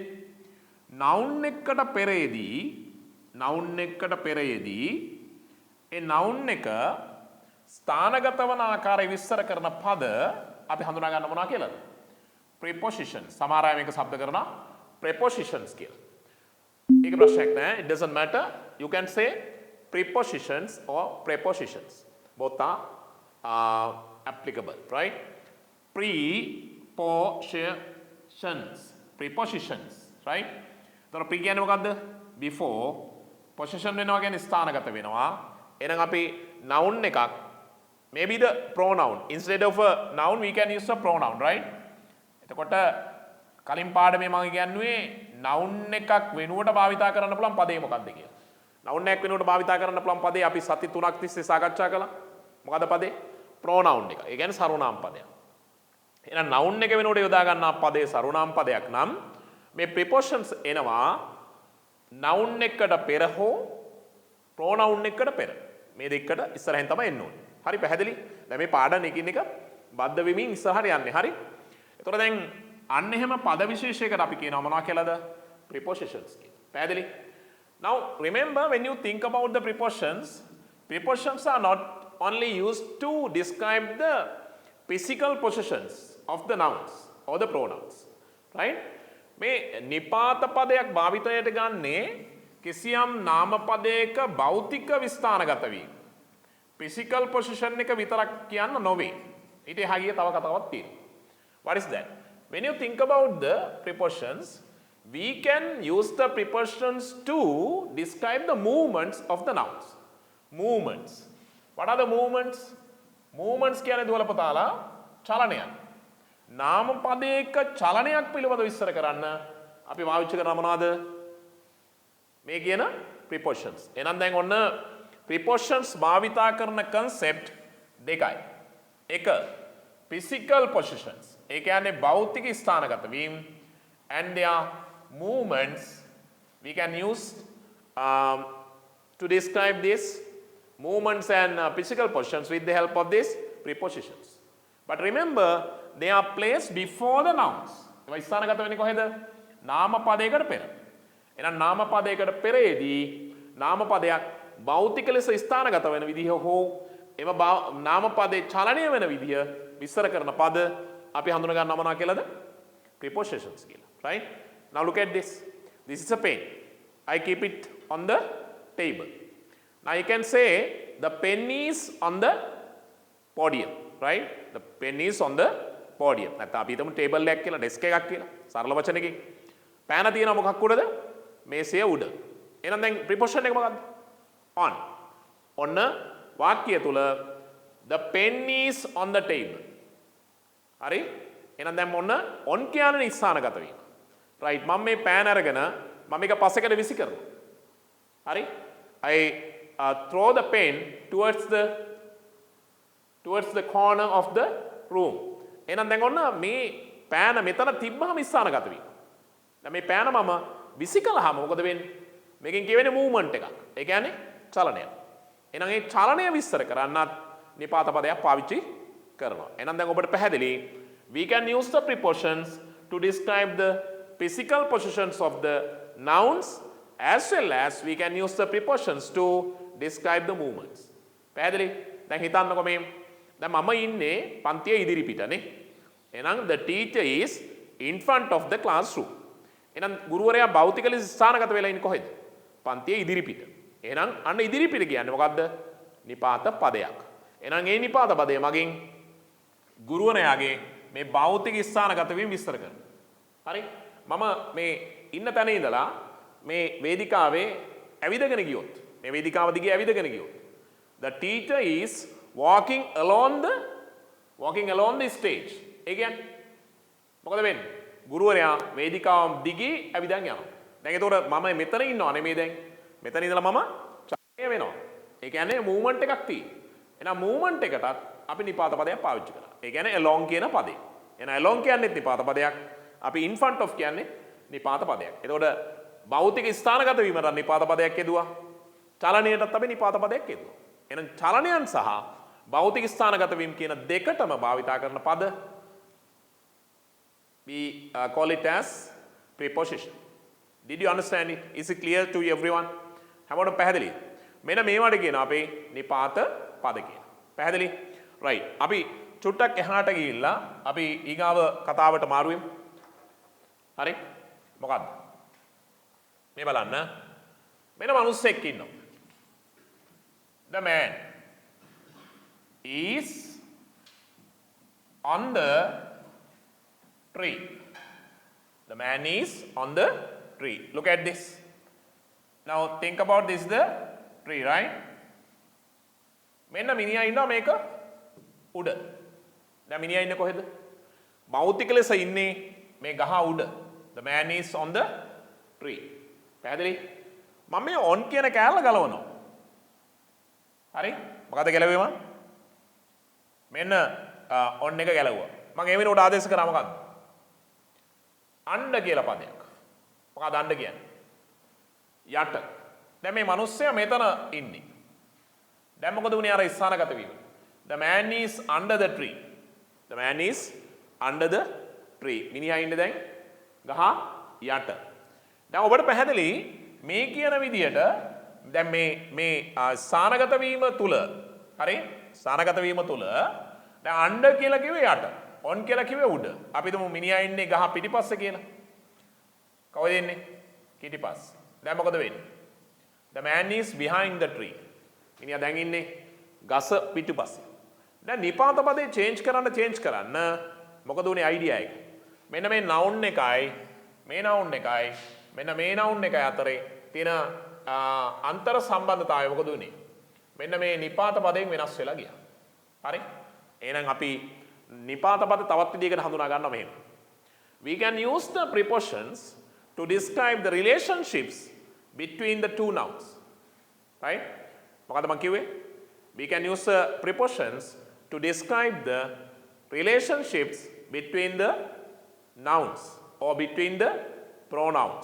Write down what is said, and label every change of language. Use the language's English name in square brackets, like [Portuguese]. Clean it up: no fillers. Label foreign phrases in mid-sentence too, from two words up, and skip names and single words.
[Sinhala] noun එකකට පෙරේදී ඒ noun එක ස්ථානගත වන ආකාරය විස්තර කරන පද අපි හඳුනා ගන්න මොනවා කියලාද? prepositions. සමහර අය මේක શબ્ද කරනවා prepositions කියලා. ඒක ප්‍රශ්නයක් නෑ. [English] It doesn't matter. You can say prepositions or prepositions. Both are applicable, right? Prepositions, right? [Sinhala] එතකොට pre කියන්නේ මොකද්ද? before. possession වෙනවා කියන්නේ ස්ථානගත වෙනවා. එහෙනම් අපි noun එකක් [English] maybe the pronoun instead of a noun we can use a pronoun, right? [Sinhala] එතකොට කලින් පාඩමේ මම කියන්නේ noun එකක් වෙනුවට භාවිතා කරන්න පුළුවන් පදේ මොකක්ද කියලා. noun එකක් වෙනුවට භාවිතා කරන්න පුළුවන් පදේ අපි සති 3ක් තිස්සේ සාකච්ඡා කළා. මොකද්ද පදේ? pronoun එක. ඒ කියන්නේ සර්වනාම පදයක්. එහෙනම් noun එක වෙනුවට යොදා ගන්නා පදේ සර්වනාම පදයක් නම් මේ prepositions එනවා noun එකට පෙර හෝ pronoun එකට පෙර. මේ දෙකට ඉස්සරහින් තමයි එන්න ඕනේ. හරි පැහැදිලි? දැන් මේ පාඩම් එකින් එක බද්ධ වෙමින් ඉස්සරහට යන්නේ. හරි? එතකොට දැන් අන්න එහෙම පද විශේෂයකට අපි කියනවා මොනවා කියලාද? prepositions කියලා. පැහැදිලි? [English] Now remember when you think about the prepositions are not only used to describe the physical possessions of the nouns or the pronouns, right? [Sinhala] මේ නිපාත පදයක් භාවිතයට ගන්නේ කිසියම් නාම පදයක භෞතික විස්ථානගත වීම. [English] physical possession [Sinhala] එක විතරක් කියන්න නොවේ. ඊට එහා ගිය තව කතාවක් තියෙනවා. [English] What is that? When you think about the prepositions, we can use the prepositions to describe the movements of the nouns. Movements. What are the movements? Movements [Sinhala] කියන්නේ දුවල පුතාලා චලනයක්. නාම පදයක චලනයක් පිළිබඳව විස්තර කරන්න අපි පාවිච්චි කරන මොනවද? මේ කියන prepositions. එහෙනම් දැන් ඔන්න prepositions භාවිතා කරන concept දෙකයි. [English] එක physical possessions. [Sinhala] ඒ කියන්නේ භෞතික ස්ථානගත වීම [English] and their movements we can use to describe this movements and physical possessions with the help of these prepositions. But remember they are placed before the nouns. [Sinhala] ඒවා ස්ථානගත වෙන්නේ කොහෙද? නාම පදයකට පෙර. එහෙනම් නාම පදයකට පෙරේදී නාම පදයක් භෞතික ලෙස ස්ථානගත වෙන විදිහ හෝ එම නාම පදේ චලනය වෙන විදිහ විස්තර කරන පද අපි හඳුන ගන්න මොනවා කියලාද? prepositions කියලා. [English] Right? Now look at this. This is a pen. I keep it on the table. Now you can say the pen is on the podium. Right? The pen is on the podium. [Sinhala] නැත්නම් අපි හිතමු table එකක් කියලා desk එකක් කියලා. සරල වචනකින්. පෑන තියෙනවා මොකක් උඩද? මේසය උඩ. එහෙනම් දැන් preposition එක මොකක්ද? on. ඔන්න වාක්‍යය තුල [English] the pen is on the table. [Sinhala] හරි? එහෙනම් දැන් මොන්න on කියන්නේ ස්ථානගත වීම. right? මම මේ පෑන අරගෙන මම මේක පස්සෙකට විසි කරනවා. හරි? [English] I throw the pen towards the corner of the room. [Sinhala] එහෙනම් දැන් ඔන්න මේ පෑන මෙතන තිබ්බහම ස්ථානගත වීම. දැන් මේ පෑන මම විසි කළාම මොකද වෙන්නේ? මේකෙන් කියවෙන්නේ movement එකක්. ඒ කියන්නේ චලනයක්. එහෙනම් ඒ චලනය විස්තර කරන්නත් නිපාත පදයක් පාවිච්චි කරනවා. එහෙනම් දැන් ඔබට පැහැදිලි [English] we can use the prepositions to describe the physical possessions of the nouns as well as we can use the prepositions to describe the movements. [Sinhala] පැහැදිලි? දැන් හිතන්නකො මේ දැන් මම ඉන්නේ පන්තියේ ඉදිරි පිටනේ. [English] එහෙනම් the teacher is in front of the classroom. [Sinhala] එහෙනම් ගුරුවරයා භෞතික ලෙස ස්ථානගත වෙලා ඉන්නේ කොහෙද? පන්තියේ ඉදිරි පිට. එහෙනම් අන්න ඉදිරි පිට කියන්නේ මොකද්ද? නිපාත පදයක්. එහෙනම් ඒ නිපාත පදය මගින් ගුරුවරයාගේ මේ භෞතික ස්ථානගත වීම විස්තර කරනවා. හරි? මම මේ ඉන්න තැන ඉඳලා මේ වේදිකාවේ ඇවිදගෙන ගියොත් මේ වේදිකාව දිගේ ඇවිදගෙන ගියොත් [English] the teacher is walking along the stage. [Sinhala] ඒ කියන්නේ මොකද වෙන්නේ? ගුරුවරයා වේදිකාව දිගේ ඇවිදන් යනවා. දැන් ඒතකොට මම මෙතන ඉන්නවා නෙමෙයි දැන්. මෙතන ඉඳලා මම චලනය වෙනවා. ඒ කියන්නේ මූවමන්ට් එකක් තියෙනවා. එහෙනම් මූවමන්ට් එකටත් අපි නිපාත පදයක් පාවිච්චි කරා. ඒ කියන්නේ along කියන පදේ. එහෙනම් along කියන්නේ නිපාත පදයක්. අපි [English] in front of [Sinhala] කියන්නේ නිපාත පදයක්. එතකොට භෞතික ස්ථානගත වීමට නිපාත පදයක් යෙදුවා. චලනයටත් අපි නිපාත පදයක් යෙදුවා. එහෙනම් චලනයන් සහ භෞතික ස්ථානගත වීම කියන දෙකටම භාවිතා කරන පද [English] we call it as preposition. Did you understand it? Is it clear to everyone? [Sinhala] හැමෝටම පැහැදිලිද? මෙන්න මේවට කියනවා අපි නිපාත පද කියලා. පැහැදිලි? right. අපි චුට්ටක් එහාට ගිහිල්ලා අපි ඊගාව කතාවට මාරු වෙමු. හරි? මොකද්ද? මේ බලන්න. මෙන්න මිනිස්සෙක් ඉන්නවා. [English] The man is on the tree. The man is on the tree. Look at this. Now think about this, the tree, right? [Sinhala] මෙන්න මිනිහා ඉන්නවා මේක උඩ. දැන් මිනිහා ඉන්නේ කොහෙද? භෞතික ලෙස ඉන්නේ මේ ගහ උඩ. [English] The man is on the tree. [Sinhala] පැහැදිලි? මම මේ on කියන කෑල්ල ගලවනවා. හරි? මොකද ගැලවෙම? මෙන්න on එක ගැලවුවා. මම ඒ වෙනුවට ආදේශ කරා මොකද්ද? අණ්ඩ කියලා පදයක්. මොකක්ද අණ්ඩ කියන්නේ? යට. දැන් මේ මිනිස්සයා මෙතන ඉන්නේ. දැන් මොකද වුනේ අර ස්ථානගත වීම? [English] The man is under the tree. The man is under the tree. [Sinhala] මිනිහා ඉන්නේ දැන් ගහ යට. දැන් ඔබට පැහැදිලි මේ කියන විදියට දැන් මේ ස්ථානගත වීම තුල හරි? ස්ථානගත වීම තුල දැන් under කියලා කිව්වේ යට. on කියලා කිව්වේ උඩ. අපි හිතමු මිනිහා ඉන්නේ ගහ පිටිපස්සේ කියලා. කවුද ඉන්නේ? පිටිපස්ස. දැන් මොකද වෙන්නේ? [English] The man is behind the tree. [Sinhala] මිනිහා දැන් ඉන්නේ ගස පිටිපස්සේ. දැන් නිපාත පදේ change කරන්න මොකද උනේ idea එක? මෙන්න මේ noun එකයි මේ noun එකයි මෙන්න මේ noun එකයි අතරේ තියෙන අන්තර් සම්බන්ධතාවය මොකද උනේ? මෙන්න මේ නිපාත පදයෙන් වෙනස් වෙලා ගියා. හරි? එහෙනම් අපි නිපාත පද තවත් විදිහකට හඳුනා ගන්නවා මෙහෙම. [English] We can use the prepositions to describe the relationships between the two nouns. Right? [Sinhala] මොකද මම කිව්වේ? [English] We can use the prepositions to describe the relationships between the nouns or between the pronouns.